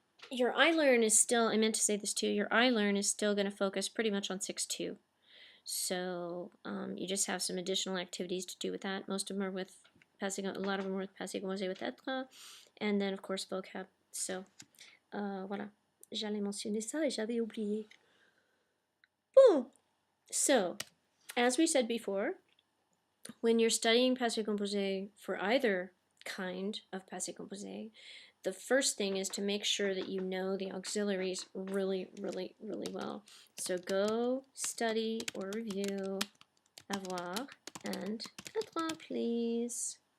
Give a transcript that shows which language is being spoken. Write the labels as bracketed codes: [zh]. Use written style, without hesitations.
[en] Your iLearn is still, I meant to say this too, your iLearn is still going to focus pretty much on 6.2. So you just have some additional activities to do with that. Most of them are with passé, a lot of them are with passé composé with être, and then of course vocab. [fr] So voilà, j'allais mentionner ça et j'avais oublié. [en] Boom. So as we said before, when you're studying passé composé for either kind of passé composé, the first thing is to make sure that you know the auxiliaries really, really, really well. So go study or review avoir and être, please.